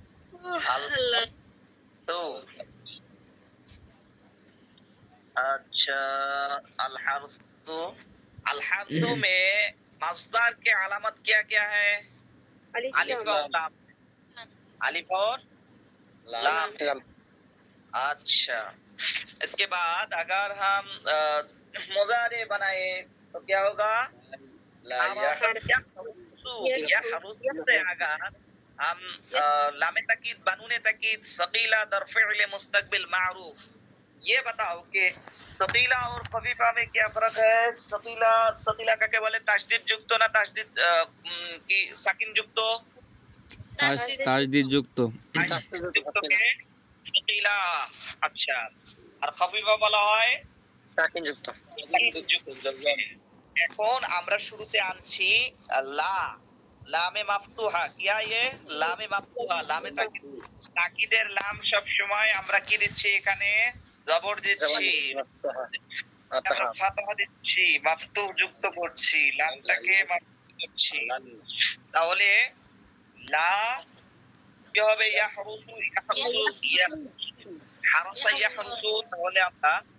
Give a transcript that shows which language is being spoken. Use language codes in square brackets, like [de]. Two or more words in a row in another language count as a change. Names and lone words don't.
[hi] तो अच्छा अल हर्सु में मस्दर के अलामत क्या क्या है अलिफ और लाम अलिफ और लाम अच्छा इसके बाद अगर हम मुजारे बनाए तो क्या होगा से अगर हम लामे तकीद बानूने तकीद सकीला दर फि'ले मुस्तकबिल मारूफ ये बताओ कि सकीला और खफीफा में क्या फर्क है सकीला का क्या बोले ताशदीद युक्त ना ताशदीद की साकिन युक्त [bn] তাজদিদ যুক্ত সকিলা আচ্ছা আর খফিফা বলা হয় সাকিন যুক্ত এখন আমরা শুরুতে আনছি লা লামে মাফতুহা কিয়া ये লামে মাফতুহা লামে তাকিদের লাম সব সময় আমরা কি দিচ্ছি এখানে জবর দিচ্ছি ফাতহা দিচ্ছি মাফতুহ যুক্ত করছি লামটাকে মাফতুহ করছি তাহলে লা কি হবে ইয়াহরুসু হারাসা ইয়াহরুসু তাহলে আমরা